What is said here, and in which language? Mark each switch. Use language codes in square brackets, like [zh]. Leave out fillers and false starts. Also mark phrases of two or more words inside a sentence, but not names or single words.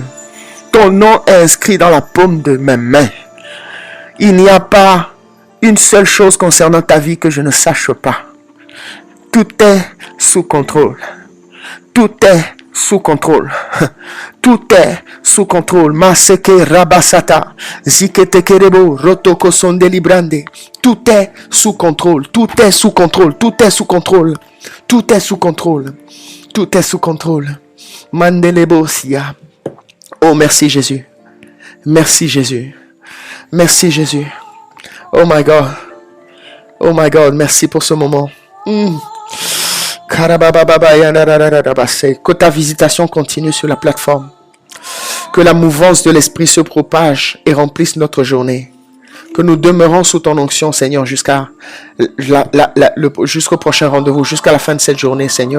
[fr] Ton nom est inscrit dans la paume de mes mains. Il n'y a pas une seule chose concernant ta vie que je ne sache pas. Tout est sous contrôle. Tout est sous contrôle. Tout est sous contrôle. Maseke rabasata. Zikete kerebo. Rotoko sonde librande. Tout est sous contrôle. Tout est sous contrôle. Tout est sous contrôle. Tout est sous contrôle. Tout est sous contrôle. Mandelebo siya. Oh, merci Jésus. Merci Jésus. Merci Jésus. [en] Oh my God. Oh my God. [fr] Merci pour ce moment. Que ta visitation continue sur la plateforme. Que la mouvance de l'Esprit se propage et remplisse notre journée. Que nous demeurons sous ton onction, Seigneur, jusqu'au prochain rendez-vous, jusqu'à la fin de cette journée, Seigneur.